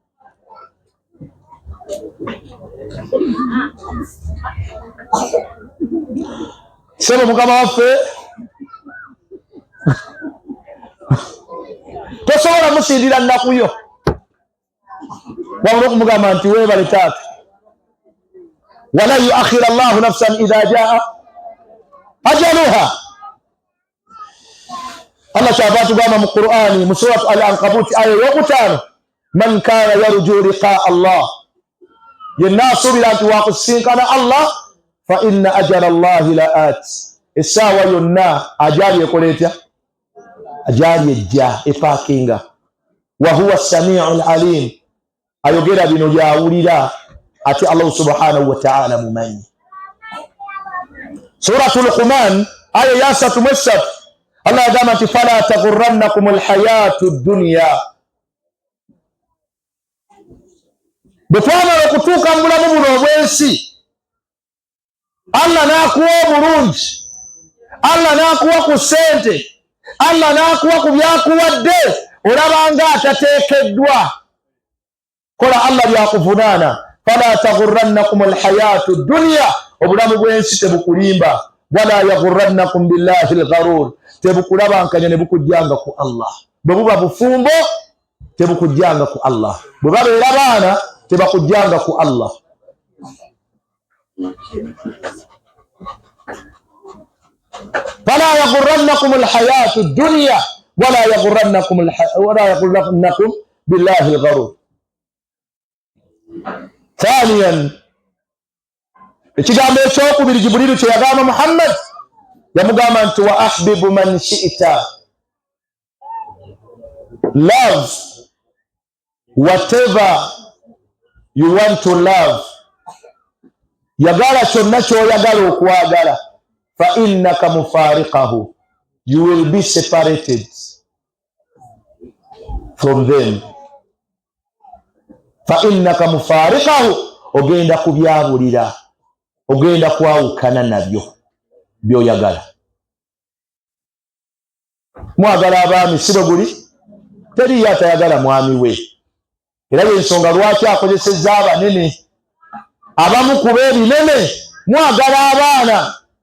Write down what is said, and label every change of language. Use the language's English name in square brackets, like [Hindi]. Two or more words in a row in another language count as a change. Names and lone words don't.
[Ganda] Sebo Mukama waffe tosobola musindira nnaku yo, wabula okumugamba nti weebale taata. [Arabic] ولن يؤخر الله نفسا إذا جاء أجلها. [Ganda] Allah kyava atugamba mu Qur'ani mu suratu Al-Ankabut aya ey'okutaano, [Arabic] من كان يرجو لقاء الله, [Ganda] yenna asuubira nti wakusinkana Allah, [Arabic] فإن أجل الله لآت, [Ganda] essaawa yonna ajaali ekola etya? Ajaali ejja epaakinga. [Arabic] وهو السميع العليم, [Ganda] ayogera bino byawulira ate Allah subhanahu wa ta'ala mumanyi. Suratul Luqman aya ya 3 Allah yagamba nti [Arabic] فلا تغرنكم الحياة الدنيا. [Ganda] Bwe twamala okutuuka mu bulamu buno obwensi, Allah n'akuwa obulungi, Allah n'akuwa ku ssente, Allah n'akuwa ku byakuwadde, olabanga atateekeddwa. Kola Allah byakuvunaana. [Arabic] فلا تغرنكم الحياة الدنيا, [Ganda] obulamu bw'ensi tebukulimba. [Arabic] ولا يغرنكم بالله الغرور, [Ganda] tebukulabankanya ne bukujjanga ku Allah. Bwe buba bufumbo tebukujjanga ku Allah, bwe babeera baana tebakujjanga ku Allah. [Arabic] فلا يغرنكم الحياة الدنيا ولا يغرنكم بالله الغرور. [Ganda] Thaniyan, ekigambo ekyokubiri Jibrilu kye yagamba Muhammad, yamugamba nti [Arabic] وأحبب من شئت, [English] love whatever you want to love, [Ganda] yagala kyonna kyoyagala okwagala, [Arabic] فإنك مفارقه, [English] you will be separated from them. [Arabic] فإنك مفارقه, [Ganda] ogenda kubyabulira, ogenda kwawukana nabyo byoyagala. Mwagala abaami sibo guli, teri yatayagala mwami we. Era y'ensonga lwaki akozesezza abanene, abamu ku b'ebinene mwagala abaana.